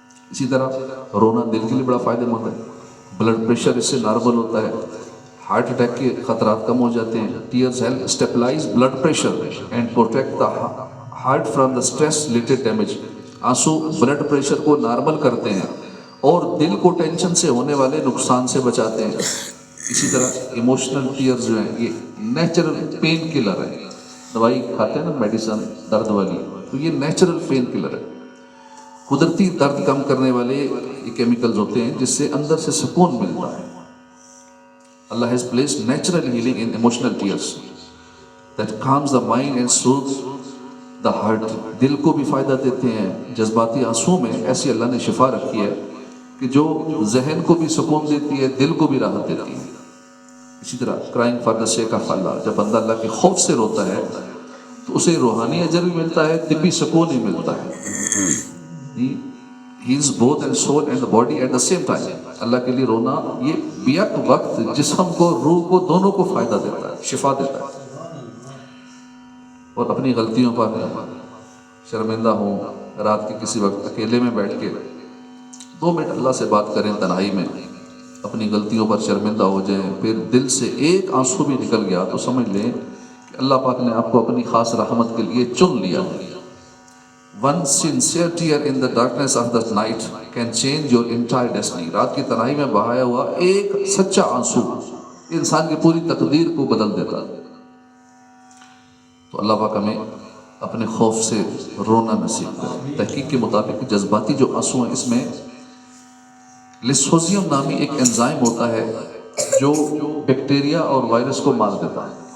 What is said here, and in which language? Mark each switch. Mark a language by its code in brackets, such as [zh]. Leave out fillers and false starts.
[ur] اسی طرح رونا دل کے لیے بڑا فائدہ مند ہے، بلڈ پریشر اس سے نارمل ہوتا ہے، ہارٹ اٹیک کے خطرات کم ہو جاتے ہیں۔ [en] Tears help stabilize blood pressure and protect the heart from the stress related damage. [ur] آنسو بلڈ پریشر کو نارمل کرتے ہیں اور دل کو ٹینشن سے ہونے والے نقصان سے بچاتے ہیں۔ اسی طرح ایموشنل ٹیئرز جو ہیں یہ نیچرل پین کلر ہے، دوائی کھاتے ہیں نا میڈیسن درد والی، تو تو یہ نیچرل پین کلر ہے. قدرتی درد کم کرنے والے یہ کیمیکلز ہوتے ہیں جس سے اندر سے سکون ملتا ہے. [en] Allah has placed natural healing in emotional tears that calms the mind and soothes the heart. [ur] دل کو بھی فائدہ دیتے ہیں. جذباتی آنسو میں ایسی اللہ نے شفا رکھی ہے کہ جو ذہن کو بھی سکون دیتی ہے, دل کو بھی راحت دیتی ہے. اسی طرح [en] crying for the sake of Allah, [ur] جب بندہ اللہ کے خوف سے روتا ہے تو اسے روحانی اجر بھی ملتا ہے, طبی سکون بھی ملتا ہے. [en] He is both and soul and the body at the same time. [ur] اللہ کے لیے رونا یہ بیک وقت جسم کو, روح کو, دونوں کو فائدہ دیتا ہے, شفا دیتا ہے. اور اپنی غلطیوں پر شرمندہ ہوں, رات کے کسی وقت اکیلے میں بیٹھ کے 2 منٹ اللہ سے بات کریں تنہائی میں, اپنی غلطیوں پر شرمندہ ہو جائیں, پھر دل سے ایک آنسو بھی نکل گیا تو سمجھ لیں کہ اللہ پاک نے آپ کو اپنی خاص رحمت کے لیے چن لیا ہے. [en] One sincere tear in the darkness of the night can change your entire destiny. [ur] رات کی تنہائی میں بہایا ہوا ایک سچا آنسو انسان کی پوری تقدیر کو بدل دیتا ہے. تو اللہ پاک ہمیں اپنے خوف سے رونا نصیب کرے. تحقیق کے مطابق جذباتی جو آنسو ہیں اس میں لیسوزیم نامی ایک انزائم ہوتا ہے جو بیکٹیریا اور وائرس کو مار دیتا ہے.